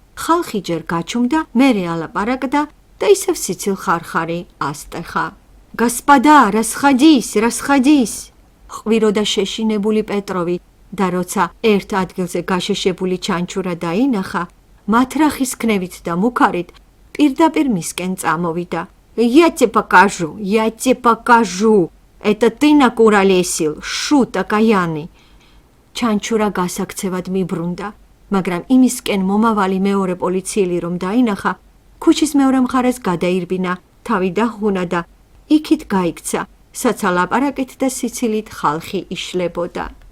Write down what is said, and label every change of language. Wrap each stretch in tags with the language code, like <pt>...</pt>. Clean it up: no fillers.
<ka>ხალხი ჯერ გაჩუმდა, მერე ალაპარაკდა და ისევ სიცილ ხარხარი ასტეხა.</ka> <ru>გასპადა, რასხადის?</ru> <ka>ყვიროდა შეშინებული პეტროვი და როცა ერთ ადგილზე გაშეშებული ჩანჩურა დაინახა, მათრახის ქნევით და მუქარით პირდაპირ მისკენ წამოვიდა.</ka> <ru>Я тебе покажу, это ты накуролесил, шут окаянный.</ru> <ka>ჩანჩურა გასაქცევად მიბრუნდა, მაგრამ იმისკენ მომავალი მეორე პოლიციელი რომ დაინახა, ქუჩის მეორე მხარეს გადაირბინა, თავი დახუნა და იქით გაიქცა, საცა ლაპარაკით და სიცილით ხალხი იშლებოდა.</ka>